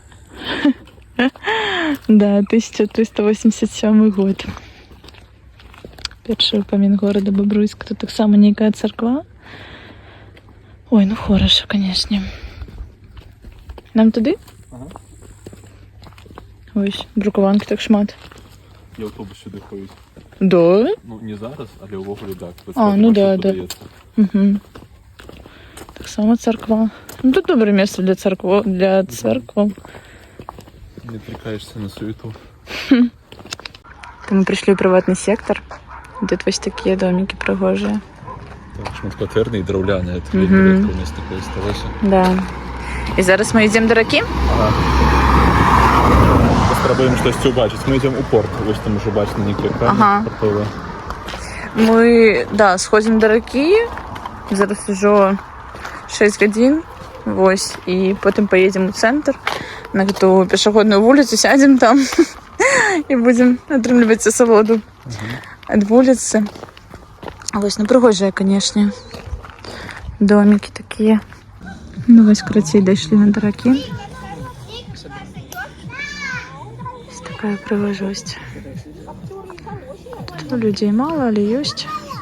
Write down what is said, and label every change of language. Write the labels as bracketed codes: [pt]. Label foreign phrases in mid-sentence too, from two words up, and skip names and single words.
[be] Да, 1387 год. Першы ўпамін горада Бабруйск. Тут таксама нейкая царква. Ой, ну хороша, канешне. Нам туды? Ага. Ось, брукаванкі так шмат. [uk] І аўтобус сюди ходить. Да? [be] Ну, не зараз, але ўвогуле так. [uk] А, ну да, да. Угу. Так само церква. Ну тут добре место для церкви. Для церкви. [ru] Не отвлекаешься на суету. Мы пришли в приватный сектор. Тут ось такие домики пригожие. [be] Так, шматкватэрны і драўляны. Это вельмі рэдка у нас такое сталося. [uk] Да. І зараз ми йдемо до ракі? Ага. [be] Паспрабуем штосьці ўбачыць. [ru] Мы идем у порт. [be] Вось там уже бачны нейкія камеры портовыя. [ru] Мы, да, сходим до ракі. [be] Зараз уже 6 гадзін. Вось. [uk] І потім поїдемо у центр. [ru] На эту пешеходную вулицу сядем там. [be] І будем атрымліваць асалоду ад вуліцы. Вось, ну прыгожыя, канешне. [ru] Домики такие. [be] Ну вось, карацей, дайшлі на ракі. Такая прыгожасць. Тут людей мало, але ёсць.